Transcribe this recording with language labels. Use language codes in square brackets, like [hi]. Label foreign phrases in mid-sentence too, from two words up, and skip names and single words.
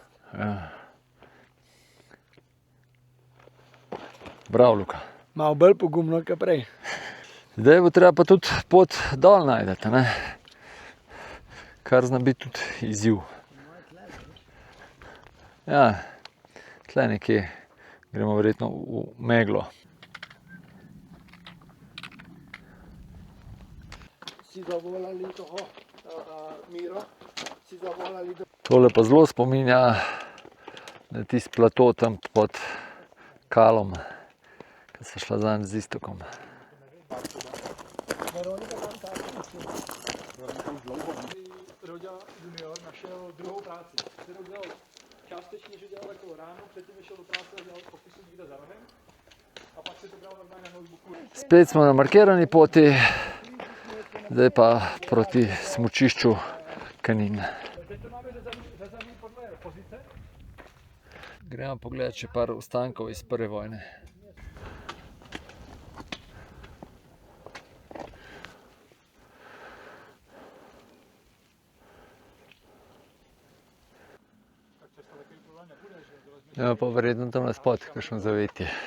[sl] Ja. Bravo, Luka. Malo bolj pogumno, kot prej. Zdaj bo treba pa tudi pot dol najdete, ne? Kar zna biti tudi izziv. Ja, tle nekje gremo verjetno v meglo. [cs] Si zavolali toho Miro, si zavolali do... [sl] Tole pa zelo spominja na tisti plato tam pod Kalom, ko so šla zanj z Iztokom. [cs] Roďa junior našel druhou práci. Kterou dělal částečně, že dělal jako ráno, předtím šel do práce a dělal popisu někde za rohem. A pak si to bral normálně na notebooku. [sl] Spet smo na markirani poti, zdaj pa proti smučišču Kanin. [cs] Teď to máme řezaný podle pozice. [sl] Gremo pogledat še par ostankov iz prve vojne. Ja, pa verjetno tam naspod, kakšno zavetje.